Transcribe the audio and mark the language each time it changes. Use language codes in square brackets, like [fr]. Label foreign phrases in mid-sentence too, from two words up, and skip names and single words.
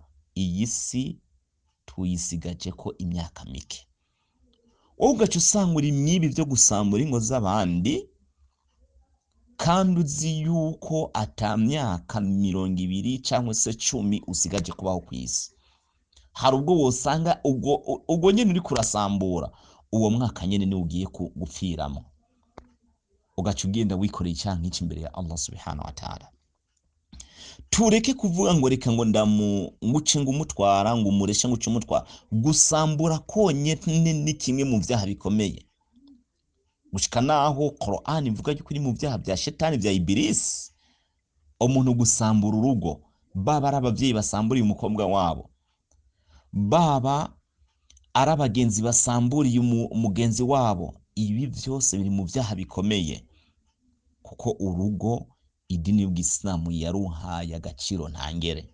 [rn] Iyi si tuyisigaje ko imyaka mike, wowe ugaca usanga uri mwibi byo gusambura ingo z'abandi, kandi uzi yuko atamyaka 20 cyangwa se 10 usigaje kubaho ku isi. Hari ubwo wosanga ubwo nyene uri kurasambura, uwo mwaka nyene ni ugiye gupfiramo, ugaca ugenda wikoreye icyaha nk'iki imbere ya Allah [ar] سبحانه وتعالى. [rn] Tureke kuvuga ngo reka ngo ndamuce ngo umutwara, ngo umureshe ngo uce umutwara. Gusambura konye ni kimwe mu byaha bikomeye, gushika naho Qur'an ivuga yuko uri mu byaha bya shetani bya Iblis. Umuntu gusambura urugo, baba ari abavyeyi basamburiye umukobwa wabo, baba ari abagenzi basamburiye umugenzi wabo, ibi byose biri mu byaha bikomeye, kuko urugo idini y'Islamu yaruhaye agaciro ntangere.